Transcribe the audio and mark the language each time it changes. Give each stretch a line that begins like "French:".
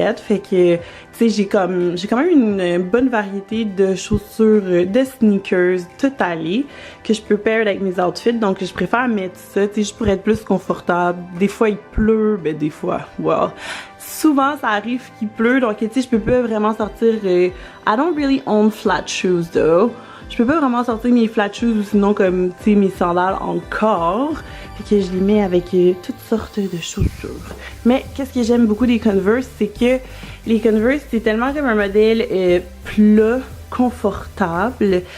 French: Fait que, tu sais, j'ai quand même une bonne variété de chaussures, de sneakers tout allées que je peux pair avec mes outfits. Donc, je préfère mettre ça, tu sais, juste pour être plus confortable. Des fois, il pleut, ben des fois, wow. Souvent, ça arrive qu'il pleut, donc tu sais, je peux pas vraiment sortir.
English: I don't really own flat shoes though.
French: Je peux pas vraiment sortir mes flat shoes ou sinon comme, tu sais, mes sandales encore. Fait que je les mets avec toutes sortes de chaussures. Mais qu'est-ce que j'aime beaucoup des Converse, c'est que les Converse, c'est tellement comme un modèle plat, confortable.